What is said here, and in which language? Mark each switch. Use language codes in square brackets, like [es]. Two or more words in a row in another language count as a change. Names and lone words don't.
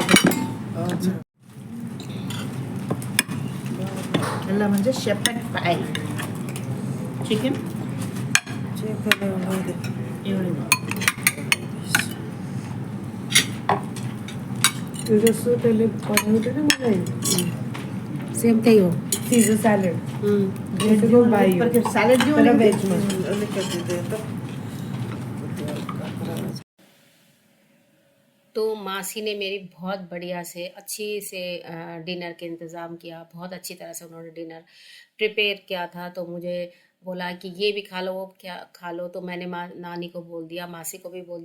[ne] राखेको यसलाई भन्छ [en] shepherd pie chicken [ne] जस्तो त्यसले बनाउँदैन मलाई सेम त्यही हो [en] Caesar salad. हम्म। [ne] भाइ सैलेड जो तर भेजमा अलिकति दे त [hi] तो मासी ने मेरी बहुत बढ़िया से अच्छी से डिनर के इंतज़ाम किया बहुत अच्छी तरह से उन्होंने [en] dinner prepare [hi] किया था तो मुझे बोला कि ये भी खा लो वो क्या खा लो तो मैंने नानी को बोल दिया मासी को भी बोल